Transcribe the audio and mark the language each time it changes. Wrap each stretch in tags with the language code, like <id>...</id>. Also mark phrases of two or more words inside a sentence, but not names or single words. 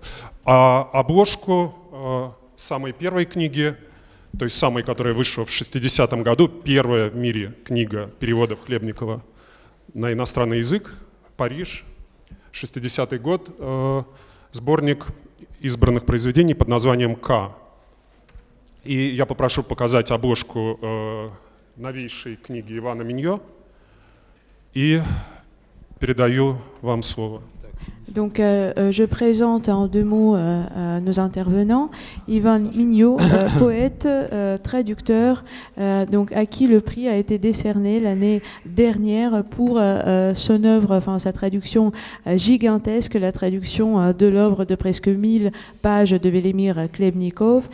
<ru>А обложку самой первой книги, той самой, которая вышла в 60-м году, первая в мире книга переводов Хлебникова на иностранный язык, Париж, 60-й год, сборник избранных произведений под названием «К». И я попрошу показать обложку новейшей книги Ивана Миньо и передаю вам слово.</ru> <fr>Donc, je présente en 2 mots nos intervenants. Ivan Minьо, poète, traducteur, à qui le prix a été décerné l'année dernière pour son œuvre, sa traduction gigantesque, la traduction de l'œuvre de presque 1000 pages de Vélémir Klebnikov.</fr>